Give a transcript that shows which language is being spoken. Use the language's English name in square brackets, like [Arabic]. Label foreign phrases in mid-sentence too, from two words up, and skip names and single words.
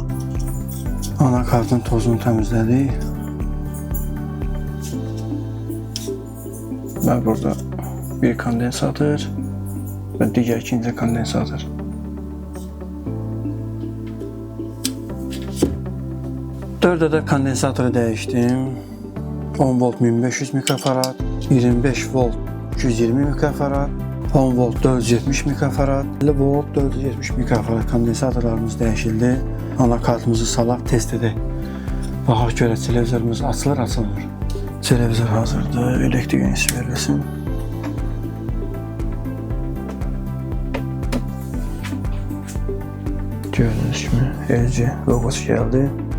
[Azerbaijani] Anakartın tozunu təmizlədik. Və burada bir kondensator və digər ikinci kondensator. Dörd ədəd kondensatoru dəyişdim. 10 volt 1500 mikrofarad, 25 volt 220 mikrofarad, 10 volt 470 mikrofarad, 50 volt 470 mikrofarad kondensatorlarımız dəyişildi. Anakartımızı salaq, test edək. Baxaq görə televizorumuz açılır, açılmır. Televizor hazırdır, elektrik enisi verilsin. [Turkish] Gördüğünüz gibi LG logosu geldi.